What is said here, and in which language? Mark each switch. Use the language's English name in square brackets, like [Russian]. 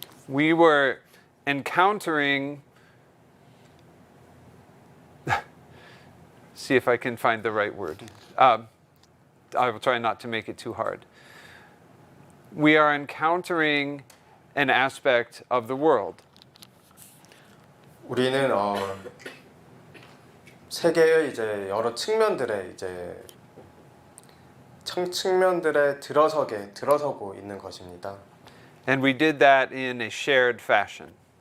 [English] We were encountering, see if I can find the right word. I will try not to make it too hard. We are encountering an aspect of the world. [Korean] 우리는 세계의 이제 여러 측면들에 측면들에 들어서고 있는 것입니다. [English] And we did that in a shared fashion.